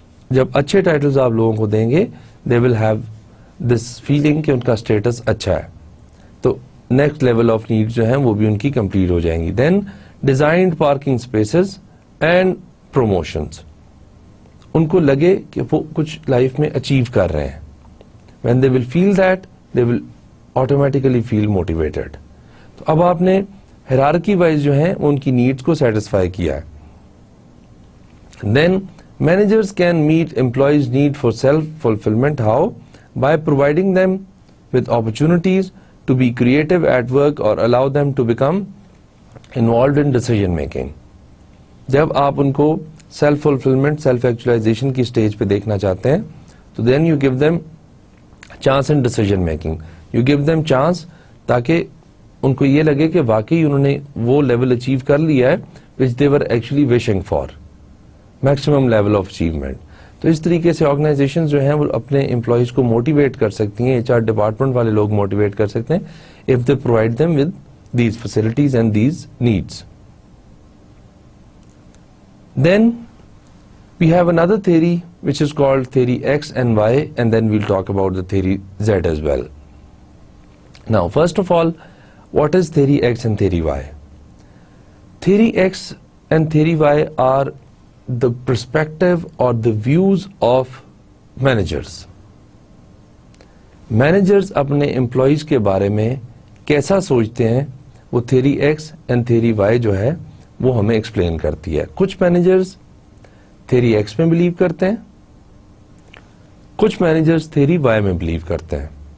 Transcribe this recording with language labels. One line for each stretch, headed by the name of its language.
Urdu: جب اچھے ٹائٹلز آپ لوگوں کو دیں گے,
English: they will have this feeling
Urdu: کہ ان کا اسٹیٹس اچھا ہے, تو نیکسٹ لیول آف نیڈ جو ہیں وہ بھی ان کی کمپلیٹ ہو جائیں گی.
English: Then designed parking spaces and promotions.
Urdu: ان کو لگے کہ وہ کچھ لائف میں اچیو کر رہے ہیں.
English: When they will feel that, they will automatically feel motivated.
Urdu: تو اب آپ نے ہیرارکی وائز جو ہیں ان کی نیڈس کو سیٹسفائی کیا ہے.
English: Then managers can meet employees need for self fulfilment. ہاؤ؟ by providing them with opportunities to be creative at work or allow them to become involved in decision making.
Urdu: جب آپ ان کو self fulfilment, self actualisation کی stage پہ دیکھنا چاہتے ہیں تو
English: Then you give them chance in decision making. You give them chance
Urdu: تاکہ ان کو یہ لگے کہ واقعی انہوں نے وہ لیول اچیو کر لیا ہے
English: which they were actually wishing for, maximum level of achievement.
Urdu: تو اس طریقے سے آرگنائزیشن جو ہیں وہ اپنے امپلائیز کو موٹیویٹ کر سکتی ہیں, HR ڈپارٹمنٹ والے لوگ موٹیویٹ کر سکتے ہیں
English: if they provide them with these facilities and these needs. Then we have another theory which is called theory X and Y, and then we'll talk about the theory Z as well. Now, first of all, what is theory X and theory Y? Theory X and theory Y are the perspective or the views of managers.
Urdu: Managers اپنے employees کے بارے میں کیسا سوچتے ہیں وہ theory X and theory Y جو ہے وہ ہمیں ایکسپلین کرتی ہے. کچھ مینیجرز theory X میں بلیو کرتے ہیں, کچھ مینیجرز theory Y میں بلیو کرتے ہیں.